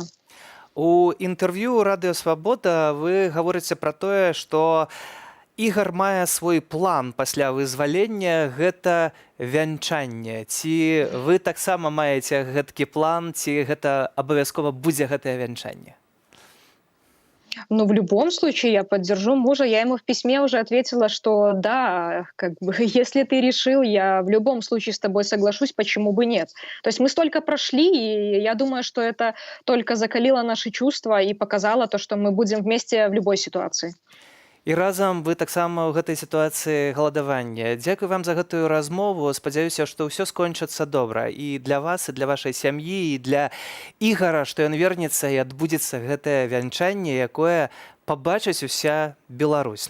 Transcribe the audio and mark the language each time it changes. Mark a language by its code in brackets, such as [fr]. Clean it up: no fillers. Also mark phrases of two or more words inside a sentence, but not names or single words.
[be] У інтэрв'ю радыё свабода вы гаворыце пра тое, што Ігар мае свой план пасля вызвалення, гэта вянчанне. Ці вы таксама маеце гэткі план, ці гэта абавязкова будзе гэтае вянчанне? Ну, [ru] в любом случае, я поддержу мужа. Я ему в письме уже ответила, что да, как бы, если ты решил, я в любом случае с тобой соглашусь, почему бы нет. То есть мы столько прошли, и я думаю, что это только закалило наши чувства и показало то, что мы будем вместе в любой ситуации. [be] І разам вы таксама ў гэтай сітуацыі галадавання. Дзякуй вам за гэтую размову. Спадзяюся, што ўсё скончыцца добра і для вас, і для вашай сям'і, і для Ігара, што ён вернецца і адбудзецца гэтае вянчанне, якое пабачыць уся Беларусь.